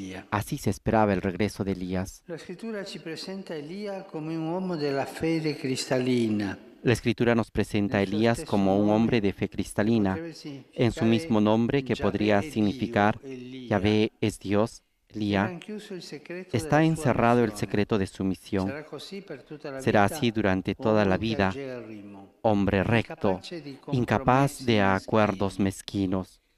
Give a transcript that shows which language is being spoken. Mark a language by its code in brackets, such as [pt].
[es] Así se esperaba el regreso de Elías. La Escritura [it] ci presenta Elia come un uomo della fede cristalina. [es] La Escritura nos presenta a Elías como un hombre de fe cristalina, en su mismo nombre que podría significar Yahvé es Dios. Elías, está encerrado el secreto de su misión. Será así durante toda la vida, hombre recto, incapaz de acuerdos mezquinos.